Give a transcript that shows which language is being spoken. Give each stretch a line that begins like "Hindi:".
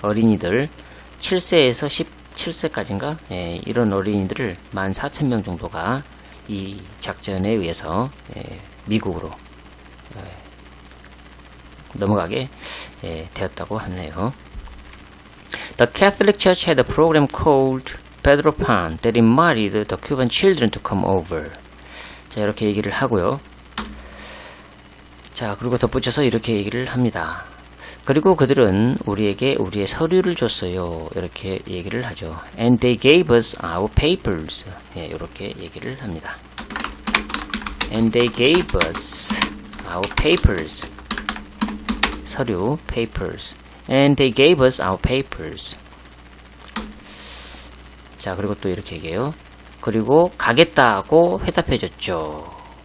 Korean: 어린이들 7세에서 17세까지인가 예, 이런 어린이들을 14,000명 정도가 이 작전에 의해서 미국으로 넘어가게 되었다고 하네요.
English: The Catholic Church had a program called Pedro Pan that invited the Cuban children to come over.
Korean: 자, 이렇게 얘기를 하고요. 자, 그리고 덧붙여서 이렇게 얘기를 합니다. 그리고 그들은 우리에게 우리의 서류를 줬어요. 이렇게 얘기를 하죠.
English: And they gave us our papers.
Korean: 예, 이렇게 얘기를 합니다.
English: And they gave us our papers. 서류, papers. And they gave us our papers.
Korean: 자, 그리고 또 이렇게 얘기해요. 그리고 가겠다고 회답해줬죠.